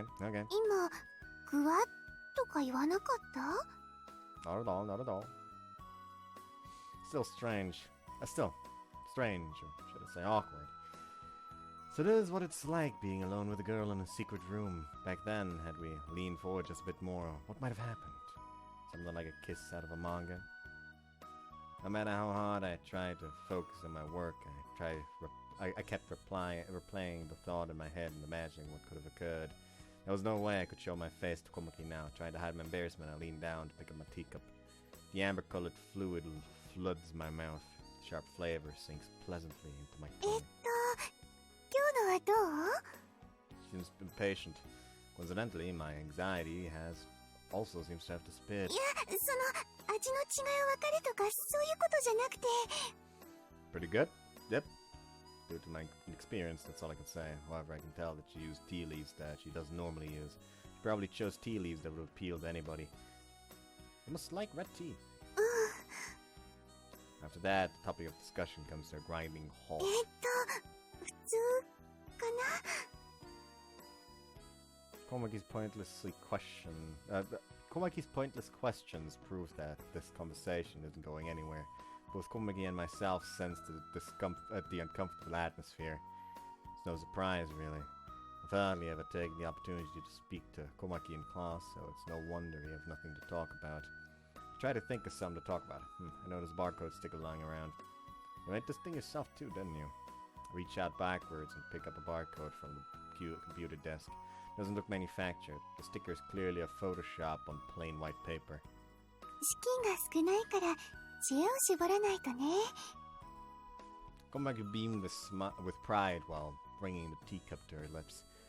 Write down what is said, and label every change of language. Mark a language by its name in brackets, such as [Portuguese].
[Japanese] 今、ぐわっとか言わなかった？ [English] Not at all. Still strange. Still strange, or should I say awkward. So this is what it's like being alone with a girl in a secret room. Back then, had we leaned forward just a bit more, what might have happened? Something like a kiss out of a manga? No matter how hard I tried to focus on my work, I kept replaying the thought in my head and imagining what could have occurred. There was no way I could show my face to Komaki now. Trying to hide my embarrassment, I leaned down to pick up my teacup. The amber-colored fluid floods my mouth. The sharp flavor sinks pleasantly into my tongue. [Japanese] 今日のはどう？ [English] She seems impatient. Coincidentally, my anxiety also seems to have disappeared. [Japanese] いや、その味の違いを分かるとかそういうことじゃなくて。 [English] Pretty good? Yep. Due to my inexperience, that's all I can say. However, I can tell that she used tea leaves that she doesn't normally use. She probably chose tea leaves that would appeal to anybody. You must like red tea. After that, the topic of discussion comes to a grinding halt. [Japanese] 普通かな？ [English] Komaki's pointless questions prove that this conversation isn't going anywhere. Both Komaki and myself sense the uncomfortable atmosphere. It's no surprise, really. I've hardly ever taken the opportunity to speak to Komaki in class, so it's no wonder we have nothing to talk about. Try to think of something to talk about. I noticed barcodes still lying around. You made this thing yourself too, didn't you? I reach out backwards and pick up a barcode from the computer desk. Doesn't look manufactured. The sticker is clearly a Photoshop on plain white paper. [Japanese] 資金が少ないから知恵を絞らないとね。 [English] Komaki beamed with pride while bringing the teacup to her lips.